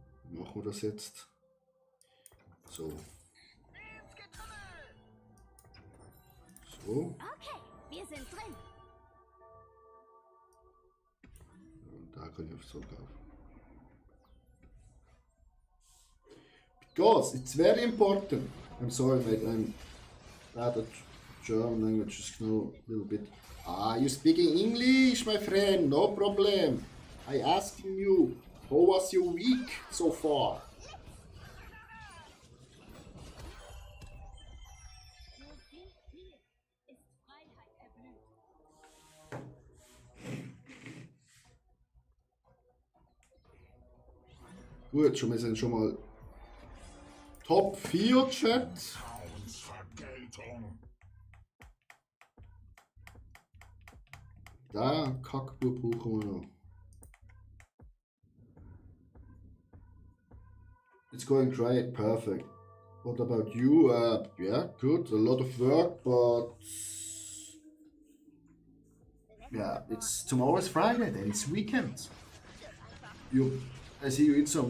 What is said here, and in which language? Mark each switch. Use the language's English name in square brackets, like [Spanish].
[German] Machen wir das jetzt? So. So. Okay, wir sind drin. Und da kann ich auf so kaufen. [English] Because it's very important. I'm sorry, mate. I'm bad at German language. Just know a little bit. Ah, you speaking English, my friend? No problem. I asking you, how was your week so far? [German] Nur wie hier ist Freiheit erblüht. Gut, wir sind schon mal Top 4 Chat. Vergeltung. Da Kackbub brauchen wir noch. [English] It's going great, perfect. What about you? Yeah, good. A lot of work, but yeah, it's tomorrow's Friday, then it's weekend. I see you in some.